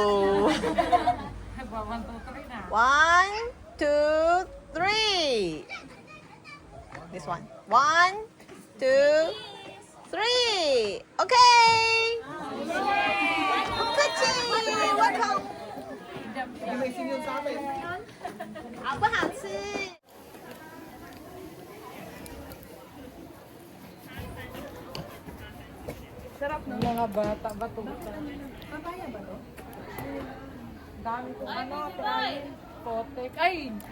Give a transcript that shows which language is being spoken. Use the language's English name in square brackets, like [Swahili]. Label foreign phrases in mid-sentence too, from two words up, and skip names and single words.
[English] 1, 2, 3. This one. 1, 2, 3. Okay. Welcome. [Chinese] 好不好吃？ [Filipino] Mga bata ba ito? Papaya ba ito? Dami kong ano, tirahin. Kotek. Ay!